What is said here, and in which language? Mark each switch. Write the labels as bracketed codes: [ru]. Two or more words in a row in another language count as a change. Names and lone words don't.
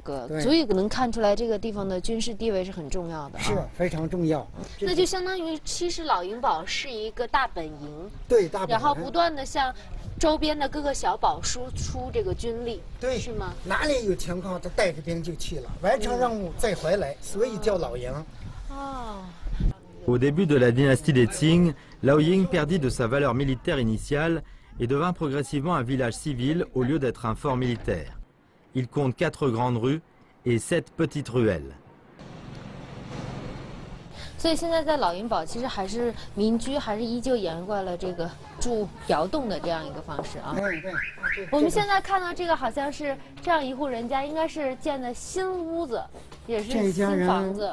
[zh] 个，足以能看出来这个地方的军事地位是很重要的，是非常重要。那就相当于其实老营堡是一个大本营，对，大本营，然后不断的向周边的各个小堡输出这个军力，对，是吗？哪里有情况，他带着兵就去了，完成任务再回来，所以叫老营。 [fr] Au début de la dynastie des Qing, Laoying perdit de sa valeur militaire initiale et devint progressivement un village civil au lieu d'être un fort militaire. Il compte 4 grandes rues et 7 petites ruelles. [zh] 所以现在在老营堡，其实还是民居，还是依旧沿惯了这个住窑洞的这样一个方式啊。对。我们现在看到这个好像是这样一户人家，应该是建的新屋子，也是新房子。